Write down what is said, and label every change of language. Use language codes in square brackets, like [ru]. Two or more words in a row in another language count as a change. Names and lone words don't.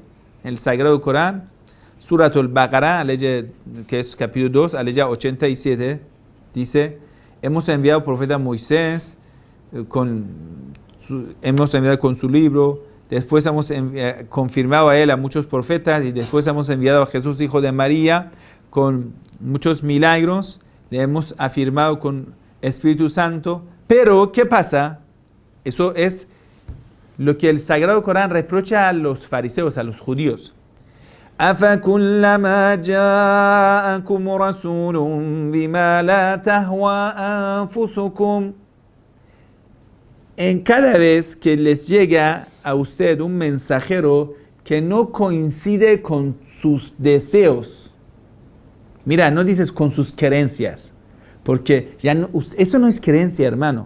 [es] El Sagrado Corán, Surat al-Baqarah, que es capítulo 2, aleya 87, dice: hemos enviado al profeta Moisés hemos enviado con su libro, después hemos confirmado a él a muchos profetas y después hemos enviado a Jesús, hijo de María, con muchos milagros, le hemos afirmado con Espíritu Santo. Pero, ¿qué pasa? Eso es lo que el Sagrado Corán reprocha a los fariseos, a los judíos. [ar] أَفَكُلَّمَا جَاءَكُمْ رَسُولٌ بِمَا لَا تَهْوَى أَنفُسُكُمْ. [es] En cada vez que les llega a usted un mensajero que no coincide con sus deseos, mira, no dices con sus creencias, porque ya no, eso no es creencia, hermano.